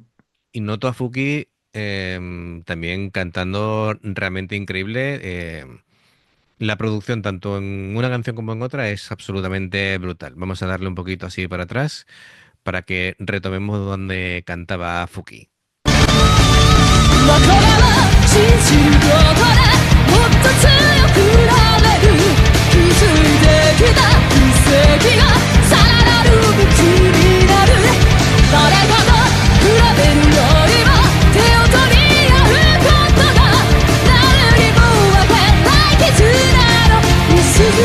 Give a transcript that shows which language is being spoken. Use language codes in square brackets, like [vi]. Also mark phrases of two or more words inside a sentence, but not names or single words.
[es] y noto a Fuki también cantando realmente increíble. La producción, tanto en una canción como en otra, es absolutamente brutal. Vamos a darle un poquito así para atrás para que retomemos donde cantaba Fuki. [ja] これは信じることでもっと強くなれる築いてきた奇跡がさらなる武器になる誰かと比べるよりも手を取り合うことが誰にも分けない絆の礎